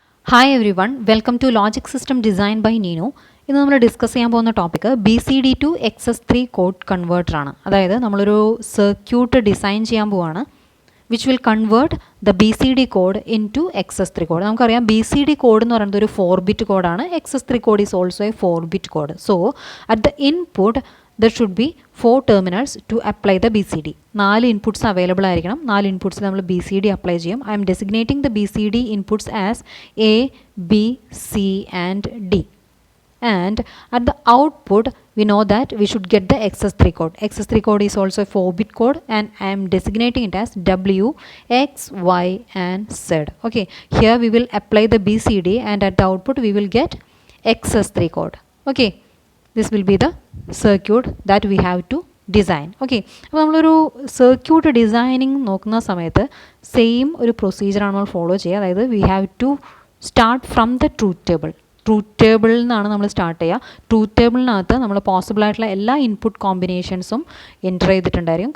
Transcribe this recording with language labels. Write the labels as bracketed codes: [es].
[en] Hi everyone, welcome to logic system design by Neenu. [ml] ഇന്ന് നമ്മൾ discuss ചെയ്യാൻ പോകുന്ന topic BCD to XS3 code കൺവേർട്ടറാണ്. അതായത് നമ്മളൊരു സർക്യൂട്ട് ഡിസൈൻ ചെയ്യാൻ പോവാണ് [en] Which will convert the BCD code into XS3 code. [ml] നമുക്കറിയാം BCD കോഡ് എന്ന് പറയുന്നത് ഒരു 4-bit കോഡാണ്. [en] XS3 code is also a 4-bit code. So at the input there should be 4 terminals to apply the BCD. [ml] 4 inputs available ആയിരിക്കണം. 4 inputs നമ്മൾ BCD apply ചെയ്യും. [en] I am designating the BCD inputs as A, B, C and D. And at the output we know that we should get the XS3 code. XS3 code is also a 4-bit code and I am designating it as W, X, Y and Z. Okay, here we will apply the BCD and at the output we will get XS3 code. Okay, this will be the circuit that we have to design. [ml] Okay, അപ്പോൾ നമ്മളൊരു circuit designing നോക്കുന്ന സമയത്ത് same ഒരു പ്രൊസീജിയറാണ് നമ്മൾ follow ചെയ്യുക. അതായത് [en] We have to start from the truth table. [ml] Truth ടേബിളിൽ നിന്നാണ് നമ്മൾ സ്റ്റാർട്ട് ചെയ്യുക. ട്രൂത്ത് ടേബിളിനകത്ത് നമ്മൾ പോസിബിൾ ആയിട്ടുള്ള എല്ലാ ഇൻപുട്ട് കോമ്പിനേഷൻസും എൻ്റർ ചെയ്തിട്ടുണ്ടായിരിക്കും.